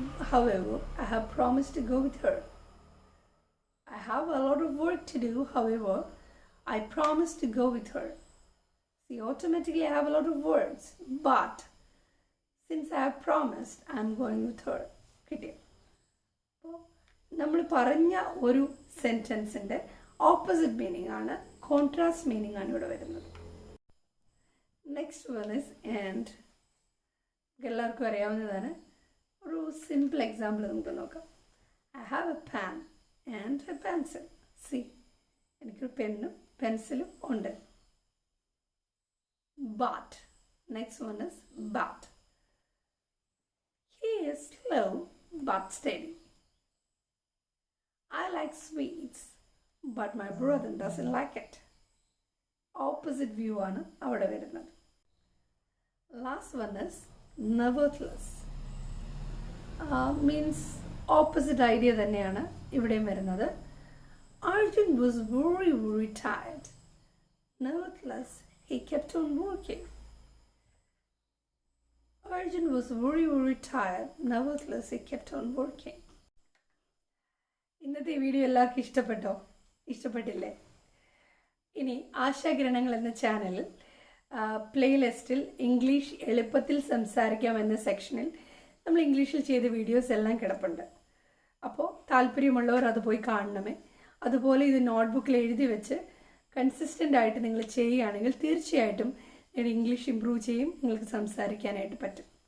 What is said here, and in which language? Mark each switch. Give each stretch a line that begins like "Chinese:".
English: However, I have promised to go with her. I have a lot of work to do. However, I promised to go with her. See, automatically I have a lot of words. But since I have promised, I am going with her.
Malayalam: കിട്ടിയോ? അപ്പോൾ നമ്മൾ പറഞ്ഞ ഒരു സെൻറ്റൻസിൻ്റെ opposite meaning ആണ്, contrast meaning ആണ് ഇവിടെ വരുന്നത്.
English: Next one is and.
Malayalam: എല്ലാവർക്കും അറിയാവുന്നതാണ്. ഒരു സിമ്പിൾ എക്സാമ്പിൾ നമുക്ക് നോക്കാം.
English: I have a pan and a pencil.
Malayalam: C, എനിക്കൊരു പെന്നും പെൻസിലും ഉണ്ട്.
English: But. Next one is but. He is slow but steady. I like sweets, but my brother doesn't like it. Opposite view
Malayalam: ആണ് അവിടെ വരുന്നത്.
English: Last one is nevertheless. Means opposite idea
Malayalam: തന്നെയാണ് ഇവിടെയും വരുന്നത്.
English: Arjun was very, very tired. Nevertheless, he kept on working. Arjun was very, very tired. Nevertheless, he kept on working.
Malayalam: ഇന്നത്തെ video എല്ലാവർക്കും ഇഷ്ടപ്പെട്ടോ? ഇഷ്ടപ്പെട്ടില്ലേ? ഇനി ആശാകിരണങ്ങൾ എന്ന ചാനലിൽ പ്ലേലിസ്റ്റിൽ ഇംഗ്ലീഷ് എളുപ്പത്തിൽ സംസാരിക്കാം എന്ന സെക്ഷനിൽ നമ്മൾ ഇംഗ്ലീഷിൽ ചെയ്ത വീഡിയോസ് എല്ലാം കിടപ്പുണ്ട്. അപ്പോൾ താല്പര്യമുള്ളവർ അത് പോയി കാണണമേ. അതുപോലെ ഇത് നോട്ട്ബുക്കിൽ എഴുതി വെച്ച് കൺസിസ്റ്റൻ്റ് ആയിട്ട് നിങ്ങൾ ചെയ്യുകയാണെങ്കിൽ തീർച്ചയായിട്ടും നിങ്ങളുടെ ഇംഗ്ലീഷ് ഇമ്പ്രൂവ് ചെയ്യും, നിങ്ങൾക്ക് സംസാരിക്കാനായിട്ട് പറ്റും.